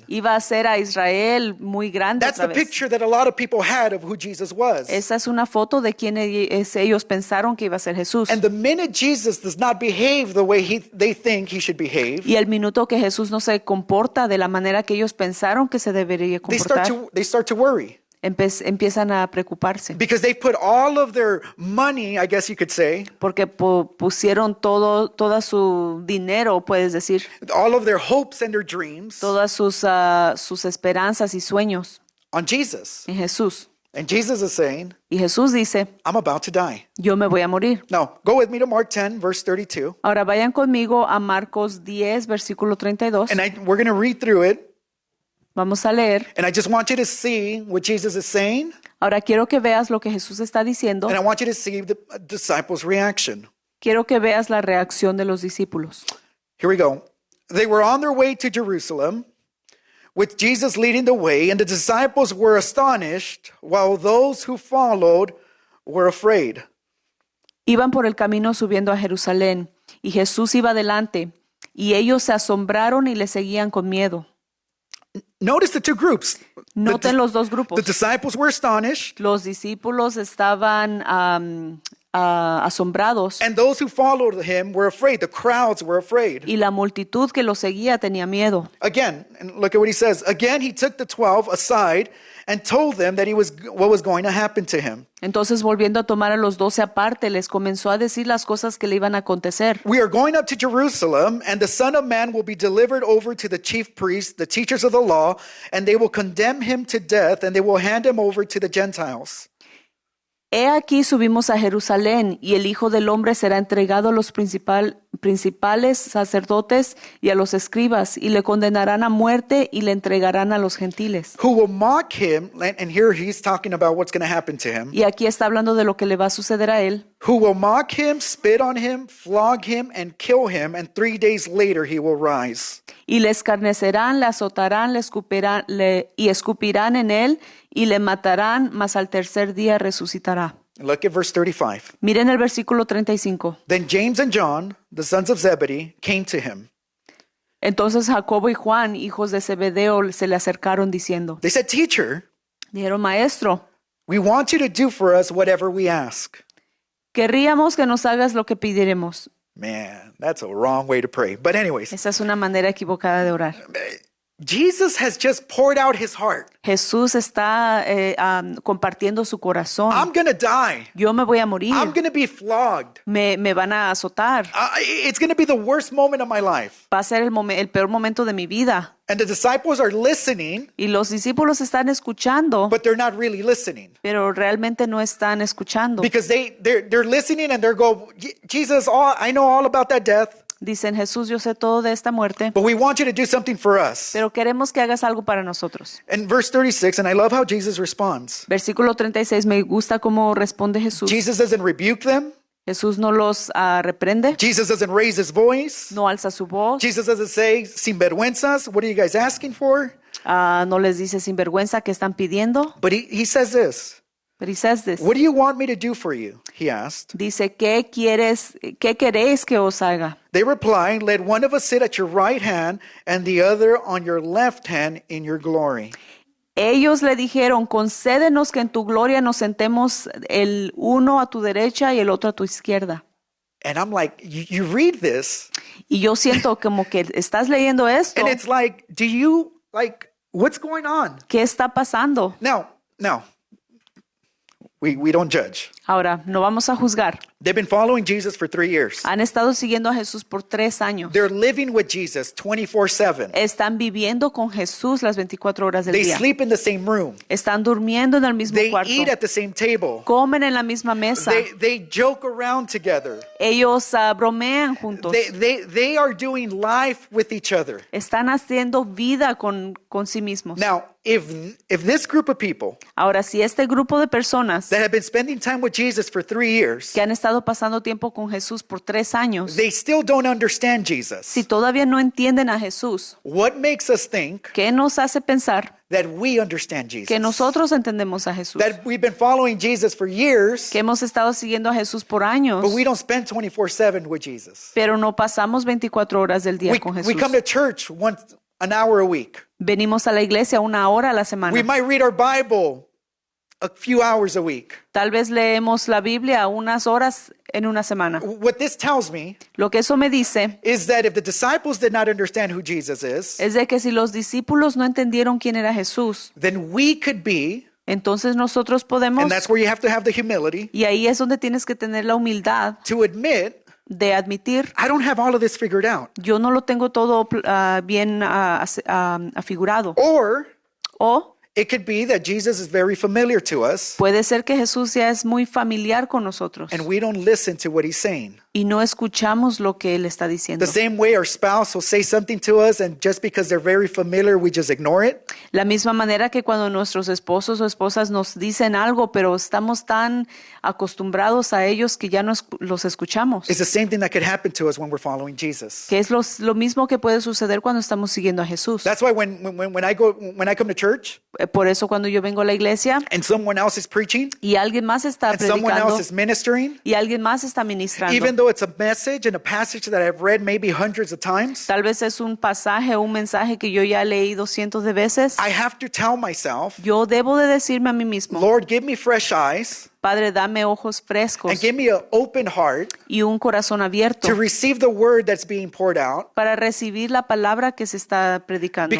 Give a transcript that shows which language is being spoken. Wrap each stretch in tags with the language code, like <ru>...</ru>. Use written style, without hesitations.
<es>Iba a hacer a Israel muy grande</es> <en>That's</en> <es>otra vez.</es> <en>picture that a lot of people had of who Jesus was.</en> <es>Esa es una foto de quién ellos pensaron que iba a ser Jesús.</es> <en>And the minute Jesus does not behave the way they think he should behave,</en> <es>Y el minuto que Jesús no se comporta de la manera que ellos pensaron que se debería</es> <en>they start</en> <es>comportar,</es> <en>to worry.</en> <es>empiezan a preocuparse</es> <en>because they put all of their money, I guess you could say,</en> <es>porque pusieron todo su dinero, puedes decir,</es> <en>all of their hopes and their dreams</en> <es>todas sus esperanzas y sueños</es> <en>on Jesus.</en> <es>en Jesús.</es> <en>And Jesus is saying,</en> <es>Y Jesús dice,</es> <en>I'm about to die.</en> <es>yo me voy a morir.</es> <en>Now, go with me to Mark 10, verse 32.</en> <es>Ahora vayan conmigo a Marcos 10, versículo 32.</es> <en>And we're going to read through it.</en> <es>Vamos a leer.</es> <en>And I just want you to see what Jesus is saying.</en> <es>Ahora quiero que veas lo que Jesús está diciendo.</es> <en>And I want you to see the disciples' reaction.</en> <es>Quiero que veas la reacción de los discípulos.</es> <en>Here we go. They were on their way to Jerusalem, with Jesus leading the way, and the disciples were astonished, while those who followed were afraid.</en> <es>Iban por el camino subiendo a Jerusalén, y Jesús iba delante, y ellos se asombraron y le seguían con miedo.</es> <en>Notice the two groups.</en> <es>Noten los dos grupos.</es> <en>The disciples were astonished,</en> <es>Los discípulos estaban asombrados,</es> <en>and those who followed him were afraid. The crowds were afraid.</en> <es>y la multitud que lo seguía tenía miedo.</es> <en>Again, and look at what he says. Again, he took the 12 aside and told them that what was going to happen to him.</en> <es>Entonces, volviendo a tomar a los 12 aparte, les comenzó a decir las cosas que le iban a acontecer.</es> <en>We are going up to Jerusalem, and the Son of Man will be delivered over to the chief priests, the teachers of the law, and they will condemn him to death, and they will hand him over to the Gentiles.</en> <es>He aquí subimos a Jerusalén, y el Hijo del Hombre será entregado a los principales sacerdotes y a los escribas, y le condenarán a muerte y le entregarán a los gentiles.</es> <en>Who will mock him, and here he's talking about what's going to happen to him.</en> <es>Y aquí está hablando de lo que le va a suceder a él.</es> <en>Who will mock him, spit on him, flog him, and kill him, and 3 days later he will rise.</en> <es>Y le escarnecerán, le azotarán, y escupirán en él, y le matarán, mas al tercer día resucitará.</es> <en>Look at verse 35.</en> <es>Miren el versículo 35.</es> <en>Then James and John, the sons of Zebedee, came to him.</en> <es>Entonces Jacobo y Juan, hijos de Zebedeo, se le acercaron diciendo,</es> <en>They said, Teacher,</en> <es>dijeron, Maestro,</es> <en>we want you to do for us whatever we ask.</en> <es>querríamos que nos hagas lo que pidiremos.</es> <en>Man, that's a wrong way to pray. But anyways,</en> <es>Esa es una manera equivocada de orar.</es> <en>Jesus has just poured out his heart.</en> <es>Jesús está compartiendo su corazón.</es> <en>I'm going to die.</en> <es>Yo me voy a morir.</es> <en>I'm going to be flogged.</en> <es>Me van a azotar.</es> <en>It's going to be the worst moment of my life.</en> <es>Va a ser el peor momento de mi vida.</es> <en>And the disciples are listening,</en> <es>Y los discípulos están escuchando,</es> <en>but they're not really listening.</en> <es>pero realmente no están escuchando.</es> <en>Because they're listening and they're go, Jesus, I know all about that death,</en> <es>Dicen, Jesús, yo sé todo de esta muerte,</es> <en>but we want you to do something for us.</en> <es>pero queremos que hagas algo para nosotros.</es> <en>And verse 36, and I love how Jesus responds.</en> <es>Versículo 36, me gusta cómo responde Jesús.</es> <en>Jesus doesn't rebuke them.</en> <es>Jesús no los reprende,</es> <en>Jesus doesn't raise his voice.</en> <es>no alza su voz,</es> <en>Jesus doesn't say, sinvergüenzas, what are you guys asking for?</en> <es>no les dice sinvergüenza que están pidiendo.</es> <en>But he says this, But he says this. what do you want me to do for you? He asked.</en> <es>Dice, qué queréis que os haga?</es> <en>They replied, let one of us sit at your right hand and the other on your left hand in your glory.</en> <es>Ellos le dijeron, concédenos que en tu gloria nos sentemos el uno a tu derecha y el otro a tu izquierda.</es> <en>And I'm like, you read this,</en> <es>Y yo siento como que estás leyendo esto.</es> <en>and it's like, what's going on?</en> <es>¿Qué está pasando?</es> <en>Now, we don't judge.</en> <es>Ahora, no vamos a juzgar.</es> <en>They've been following Jesus for 3 years.</en> <es>Han estado siguiendo a Jesús por 3 años.</es> <en>They're living with Jesus 24/7.</en> <es>Están viviendo con Jesús las 24 horas del</es> <en>They</en> <es>día.</es> <en>sleep in the same room.</en> <es>Están durmiendo en el mismo</es> <en>They</en> <es>cuarto.</es> <en>eat at the same table.</en> <es>Comen en la misma mesa.</es> <en>They joke around together.</en> <es>Ellos bromean juntos.</es> <en>They are doing life with each other.</en> <es>Están haciendo vida con sí mismos.</es> <en>Now, if this group of people</en> <es>Ahora, si este grupo de personas</es> <en>that have been spending time with Jesus for 3 years,</en> <es>que han estado pasando tiempo con Jesús por 3 años,</es> <en>they still don't understand Jesus,</en> <es>si todavía no entienden a Jesús,</es> <en>what makes us think</en> <es>¿qué nos hace pensar</es> <en>that we understand Jesus?</en> <es>que nosotros entendemos a Jesús?</es> <en>That we've been following Jesus for years,</en> <es>Que hemos estado siguiendo a Jesús por años,</es> <en>but we don't spend 24/7 with Jesus.</en> <es>pero no pasamos 24 horas del día con</es> <en>We</en> <es>Jesús.</es> <en>come to church an hour a week.</en> <es>Venimos a la iglesia 1 hora a la</es> <en>We</en> <es>semana.</es> <en>might read our Bible a few hours a week.</en> <es>Tal vez leemos la Biblia unas horas en una semana.</es> <en>What this tells me</en> <es>Lo que eso me dice</es> <en>is that if the disciples did not understand who Jesus is,</en> <es>es de que si los discípulos no entendieron quién era Jesús,</es> <en>then we could be</en> <es>entonces nosotros podemos,</es> <en>And that's where you have to have the humility</en> <es>y ahí es donde tienes que tener la humildad</es> <en>to admit,</en> <es>de admitir,</es> <en>I don't have all of this figured out.</en> <es>yo no lo tengo todo bien afigurado.</es> <en>Or</en> <es>O</es> <en>it could be that Jesus is very familiar to us</en> <es>puede ser que Jesús ya es muy familiar con nosotros</es> <en>and we don't listen to what he's saying.</en> <es>y no escuchamos lo que Él está</es> <en>The</en> <es>diciendo.</es> <en>same way our spouse will say something to us and just because they're very familiar, we just ignore it.</en> <es>La misma manera que cuando nuestros esposos o esposas nos dicen algo, pero estamos tan acostumbrados a ellos que ya no los escuchamos.</es> <en>It's the same thing that could happen to us when we're following Jesus.</en> <es>Que es lo mismo que puede suceder cuando estamos siguiendo a Jesús.</es> <en>That's why when I come to church</en> <es>Por eso cuando yo vengo a la iglesia</es> <en>and someone else is preaching</en> <es>y alguien más está</es> <en>and someone</en> <es>predicando</es> <en>else is ministering,</en> <es>y alguien más está ministrando,</es> <en>even though it's a message and a passage that I've read maybe hundreds of times,</en> <es>tal vez es un pasaje o un mensaje que yo ya he leído cientos de veces,</es> <en>I have to tell myself,</en> <es>yo debo de decirme a mí mismo,</es> <en>Lord, give me fresh eyes</en> <es>Padre, dame ojos frescos</es> <en>and give me an open heart</en> <es>y un corazón abierto</es> <en>to receive the word that's being poured out.</en> <es>para recibir la palabra que se está predicando.</es>